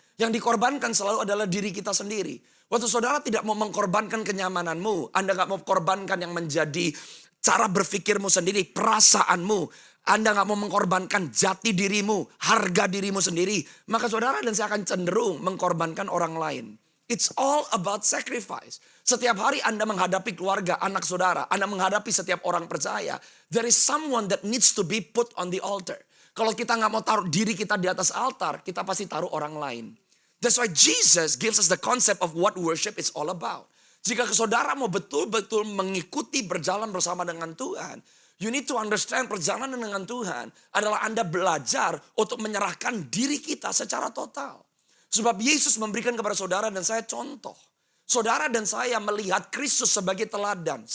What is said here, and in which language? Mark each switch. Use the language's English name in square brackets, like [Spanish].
[Indonesian] Yang dikorbankan selalu adalah diri kita sendiri. Waktu saudara tidak mau mengkorbankan kenyamananmu, Anda gak mau korbankan yang menjadi cara berpikirmu sendiri, perasaanmu. Anda gak mau mengkorbankan jati dirimu, harga dirimu sendiri. Maka saudara dan saya akan cenderung mengkorbankan orang lain. It's all about sacrifice. Setiap hari Anda menghadapi keluarga, anak saudara. [English] Anda menghadapi setiap orang percaya. There is someone that needs to be put on the altar. [Indonesian] Kalau kita gak mau taruh diri kita di atas altar, kita pasti taruh orang lain. [English] That's why Jesus gives us the concept of what worship is all about. [Indonesian] Jika saudara mau betul-betul mengikuti berjalan bersama dengan Tuhan, you need to understand perjalanan dengan Tuhan adalah Anda belajar untuk menyerahkan diri kita secara total. Sebab Yesus memberikan kepada saudara dan saya contoh. Saudara dan saya melihat Kristus sebagai teladan.